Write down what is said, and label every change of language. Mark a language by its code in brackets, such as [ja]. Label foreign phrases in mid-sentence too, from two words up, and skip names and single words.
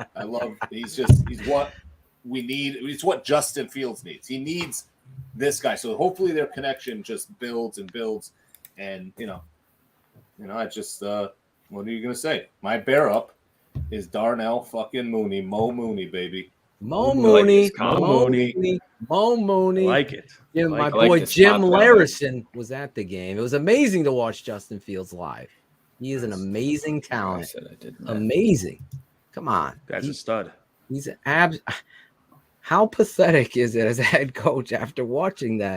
[en] He's what we need. It's what Justin Fields needs. He needs this guy. So hopefully their connection just builds and builds. And, I just, what are you going to say? My bear up is Darnell fucking Mooney, Mo Mooney, baby. Mo Mooney, Mo Mo Mooney. Mooney, Mo Mooney. I like it. Yeah, I my like boy this Jim spot down Larison was at the game. It was amazing to watch Justin Fields live. He is an amazing I talent. said I didn't. Amazing. Come on. Guy's a stud. He's an How pathetic is it as a head coach after watching that?